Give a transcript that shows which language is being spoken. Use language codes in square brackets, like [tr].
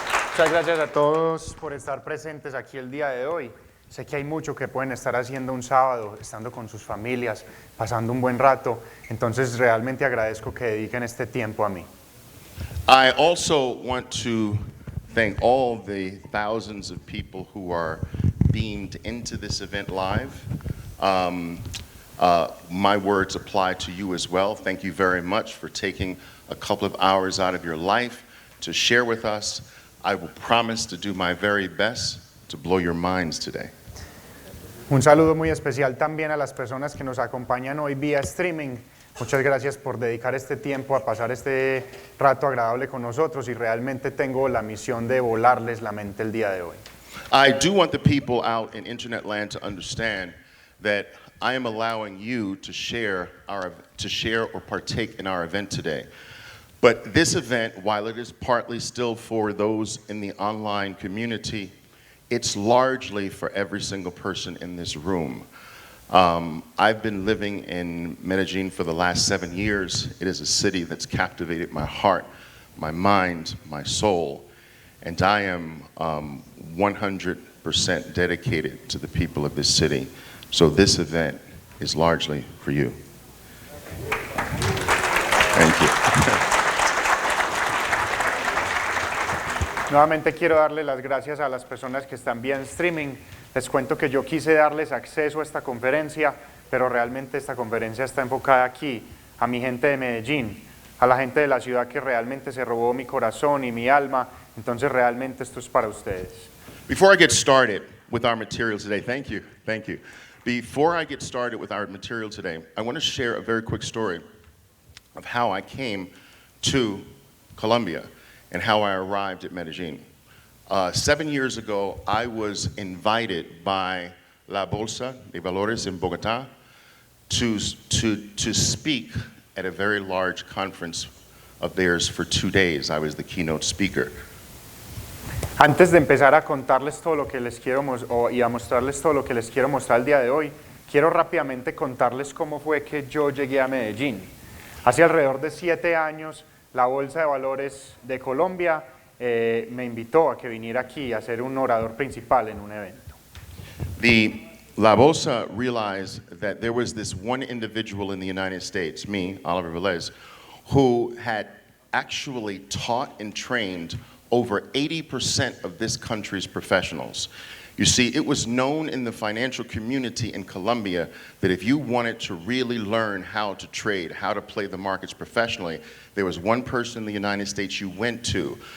[es] Muchas gracias a todos por estar presentes aquí el día de hoy. Sé que hay mucho que pueden estar haciendo un sábado, estando con sus familias, pasando un buen rato. Entonces realmente agradezco que dediquen este tiempo a mí. [en] I also want to thank all the thousands of people who are beamed into this event live. My words apply to you as well. Thank you very much for taking a couple of hours out of your life to share with us. I will promise to do my very best to blow your minds today. [es] Un saludo muy especial también a las personas que nos acompañan hoy vía streaming. Muchas gracias por dedicar este tiempo a pasar este rato agradable con nosotros y realmente tengo la misión de volarles la mente el día de hoy. [en] I do want the people out in internet land to understand that I am allowing you to share or partake in our event today. But this event, while it is partly still for those in the online community, it's largely for every single person in this room. I've been living in Medellín for the last 7 years. It is a city that's captivated my heart, my mind, my soul, and I am 100% dedicated to the people of this city. So this event is largely for you. Thank you. [es] Nuevamente quiero darle las gracias a las personas que están vía streaming. Les cuento que yo quise darles acceso a esta conferencia, pero realmente esta conferencia está enfocada aquí, a mi gente de Medellín, a la gente de la ciudad que realmente se robó mi corazón y mi alma. Entonces realmente esto es para ustedes. [en] Before I get started with our material today, thank you. Before I get started with our material today, I want to share a very quick story of how I came to Colombia and how I arrived at Medellín. 7 years ago, I was invited by La Bolsa de Valores in Bogotá to speak at a very large conference of theirs for 2 days. I was the keynote speaker. [es] Antes de empezar a contarles todo lo que les quiero y a mostrarles todo lo que les quiero mostrar el día de hoy, quiero rápidamente contarles cómo fue que yo llegué a Medellín. Hace alrededor de 7 años, la Bolsa de Valores de Colombia me invitó a que viniera aquí a ser un orador principal en un evento. [en] La Bolsa realized that there was this one individual in the United States, me, Oliver Vélez, who had actually taught and trained over 80% of this country's professionals. You see, it was known in the financial community in Colombia that if you wanted to really learn how to trade, how to play the markets professionally, there was one person in the United States you went to.